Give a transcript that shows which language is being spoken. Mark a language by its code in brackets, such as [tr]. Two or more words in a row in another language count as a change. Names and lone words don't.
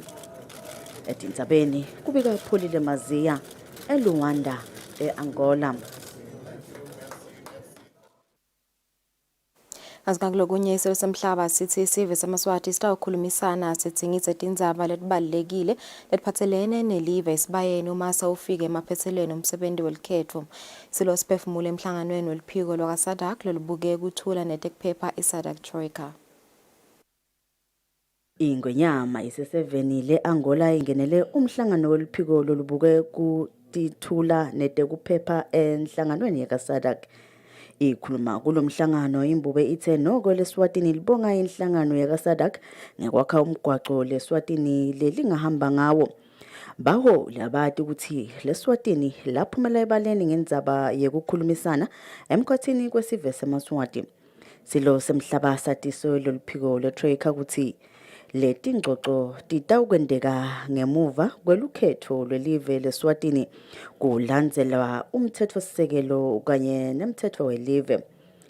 [ss] Etindzabeni kubika Pholile Maziya eLuanda eAngola. Asikangulokunye iselo semhlaba sithi isive samaswati sitawukhulumisana sitsingitse tindzaba letibalulekile letiphatselene nelive isibayeni uma sawufike emaphetselweni umsebenzi welikhetho. Silo siphefumule emhlanganweni weliphiko lwaka-SADC lolubuke kuthula netekuphepha iSADC Troika. Ingwenyama ise7 le-Angola ingenele umhlangano weliphiko lolubuke kutithula netekuphepha enhlanganweni yaka-SADC. Ikhuluma kulomhlangano imbube ithe noko leSwatini libonga inhlangano yaka-SADC ngekwakha umgwaqo leSwatini lelingahamba ngawo. Baho labati ukuthi leSwatini laphumela ebaleni ngendzaba yekukhulumisana emkhathini kwesive semaswati. Silo semhlaba satiso loluphiko leTroika ukuthi letingxoxo titawukwendeka ngemuva kwelukhetho lwelive leSwatini kulandzelwa umthetho-sisekelo kanye nemthetho welive.